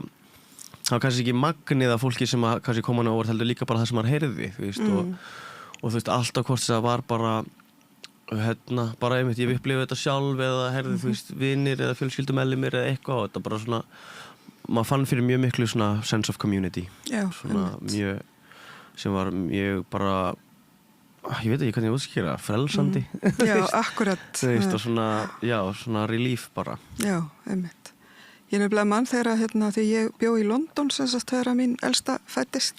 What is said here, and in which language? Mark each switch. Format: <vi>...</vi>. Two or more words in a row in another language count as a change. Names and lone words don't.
<is>Það var kannski ekki magnið af fólki sem að kannski koma á óvart heldur líka bara það sem maður heyrði, þú veist, og þú veist, alltaf hvort það var bara, bara einmitt, ég upplifði þetta sjálf eða heyrði, þú veist, vinir eða fjölskyldumeðlimir eða eitthvað og þetta bara svona, maður fann fyrir mjög miklu svona</is> <en>sense of community.</en> <is>Já, svona mjög, sem var mjög bara, ég veit ekki hvernig ég útskýra, frelsandi. Já, akkurat. Þú veist, og svona, svona relief bara. Já, einmitt. Ég nefnilega mann þegar því ég bjó í London sem sagt þegar mín elsta fæddist.</is>